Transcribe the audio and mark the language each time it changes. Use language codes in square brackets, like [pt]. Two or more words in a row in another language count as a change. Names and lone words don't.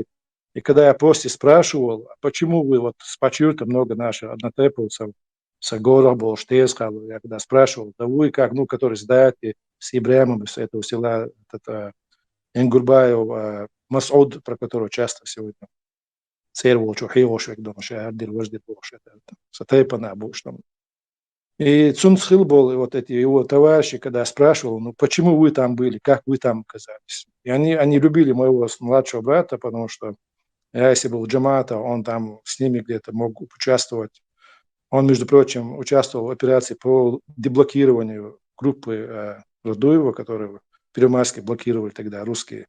[ru] И когда я после спрашивал, почему вы вот с Пачюрта много наших однотеповцев, Сагора был, Штейскал, я когда спрашивал, да вы как, который сдаете с Ибраимом из этого села, Ингурбаев, Масуд, про которого часто сегодня [ce] цервол, чухиошек, шаардир, вождир, сатайпана, [ru] там. И Цунцхил был, и вот эти его товарищи, когда я спрашивал, почему вы там были, как вы там оказались. И они любили моего младшего брата, потому что я, если был джамата, он там с ними где-то мог участвовать. Он, между прочим, участвовал в операции по деблокированию группы Радуева, которую Первомайске блокировали тогда русские.